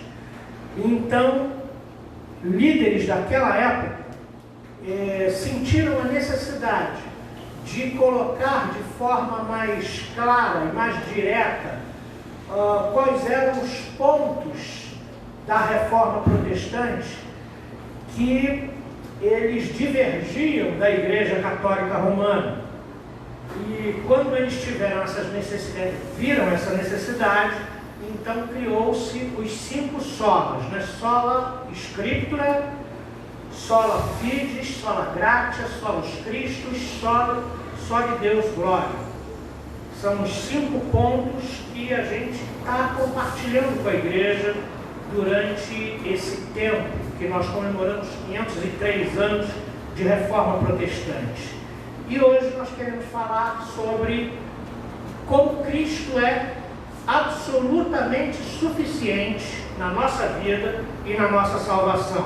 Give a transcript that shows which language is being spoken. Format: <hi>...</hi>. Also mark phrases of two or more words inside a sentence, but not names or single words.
<pt>Então, líderes daquela época sentiram a necessidade de colocar de forma mais clara e mais direta quais eram os pontos da reforma protestante que eles divergiam da Igreja Católica Romana. E quando eles tiveram essas necessidades, viram essa necessidade, então criou-se os 5 solas, né?</pt> <la>Sola Scriptura, sola Fides, sola Gratia, solus Christus, soli Deus Glória.</la> <pt>São os 5 pontos que a gente está compartilhando com a igreja durante esse tempo que nós comemoramos 503 anos de reforma protestante. E hoje nós queremos falar sobre como Cristo é absolutamente suficiente na nossa vida e na nossa salvação.</pt>